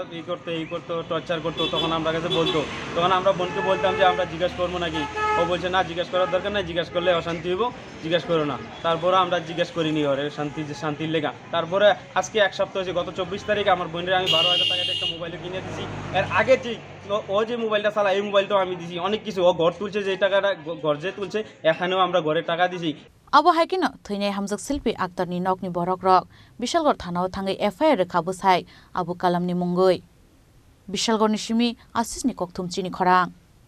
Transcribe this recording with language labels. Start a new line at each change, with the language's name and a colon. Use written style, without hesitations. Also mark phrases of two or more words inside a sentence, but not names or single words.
Bangla: এই করতো টর্চার করতো তখন আমরা কাছে বলতো তখন আমরা বোনকে বলতাম যে আমরা জিজ্ঞাসা করবো নাকি ও বলছে না জিজ্ঞাসা করার দরকার নাই জিজ্ঞাসা করলে অশান্তি হইব জিজ্ঞাসা করো না তারপরে আমরা জিজ্ঞাসা করিনি ওর শান্তির লেগা তারপরে আজকে এক সপ্তাহ হয়েছে গত 24 তারিখে আমার বোনের আমি 12,000 টাকাতে একটা মোবাইল কিনে দিছি এর আগে যে ও যে মোবাইলটা চালা এই মোবাইলটাও আমি দিছি অনেক কিছু ও ঘর তুলছে যে টাকাটা ঘর যে তুলছে এখানেও আমরা ঘরে টাকা দিছি
Kok Borok: Abo haikino thine hamjak Shilpi Akhtar ni nokni borok rok Bishalgarh thanao thangai FIR khabu sai Abu Kalamni mungoi Bishalgarh ni simi Asis ni kokthum chini khorang